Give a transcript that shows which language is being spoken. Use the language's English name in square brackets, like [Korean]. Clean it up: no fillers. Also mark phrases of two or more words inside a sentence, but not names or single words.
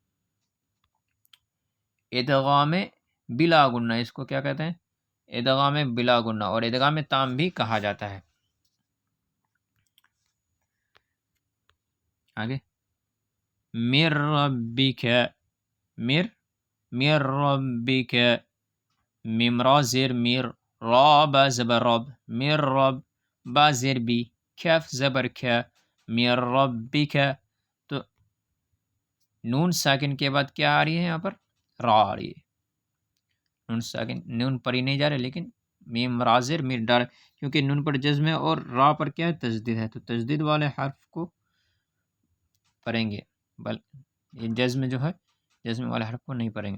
[Urdu] ادغام بلا غنہ۔ اس کو کیا کہتے ہیں؟ ادغام بلا غنہ، اور ادغام تام بھی کہا جاتا ہے۔ آگے مر ربک، مر ربک، میم را زیر میر، را با زبر رب، میر رب، با زیر بی، کف زبر کھ، میر ربک. تو نون ساکن کے بعد کیا آ رہی ہے یہاں پر؟ را آ رہی ہے. نون ساکن، نون پر ہی نہیں جا رہے لیکن میم را زیر میر ڈال، کیونکہ نون پر جزم ہے اور را پر کیا ہے؟ تجدید ہے، تو تجدید والے حرف کو پڑھیں گے، یہ جزم جو ہے جزم والے حرف کو نہیں پڑھیں گے.